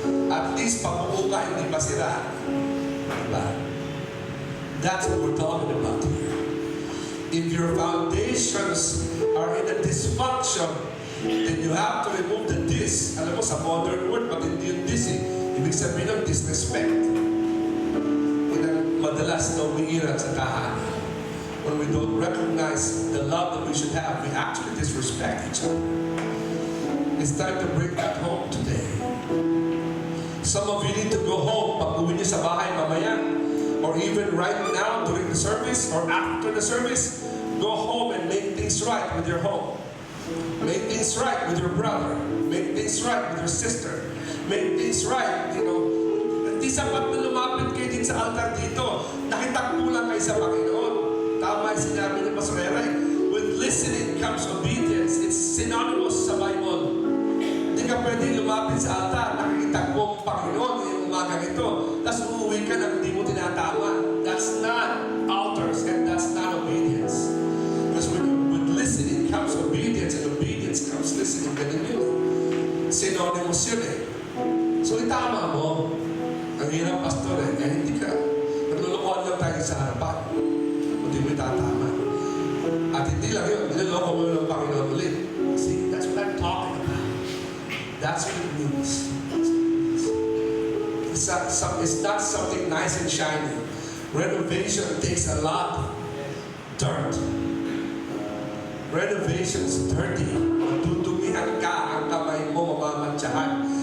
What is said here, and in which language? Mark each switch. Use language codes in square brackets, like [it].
[tl] At least pabuo ka, hindi pa sira. Diba? [en] That's what we're talking about here. If your foundations are in a dysfunction, then you have to remove the dis. [tl] Alam mo, sa modern word, pati hindi yung dis eh. Ibig sabihin ng disrespect. Yun ang madalas na umiiral sa tahanan. [en] When we don't recognize the love that we should have, we actually disrespect each other. It's time to bring that home today. Some of you need to go home [tl] pag uwi niyo sa bahay mamaya, [en] or even right now during the service or after the service. Go home and make things right with your home. Make things right with your brother. Make things right with your sister. Make things right, [tl] Hindi sapat na lumapit kayo din sa altar dito. Nakitagpo lang kayo sa Panginoon. Tama yung sinabi ni Pastor Jerald. [en] With listening comes obedience. It's synonymous sa Bible. [tl] Hindi ka pwede lumapit sa altar. Nakikitagpo ang Panginoon yung umagang ito. Tapos uuwi ka na hindi mo tinatama. [en] That's not altars and that's not obedience. Because with listening comes obedience, and obedience comes listening. [tl] Ganun yun. Synonymous yun eh. So itama mo. Ang hirap, pastor eh. Kaya hindi ka. Naglulukoan lang tayo sa harapan. Hindi mo itatama. At hindi lang yun. Niloloko mo ng Panginoon ulit. [en] See, that's what I'm talking about. That's what it means. It's not something nice and shiny. Renovation takes a lot of dirt. Renovation's dirty. [tl] Matutumihan ka, ang kamay mo mamamantsahan.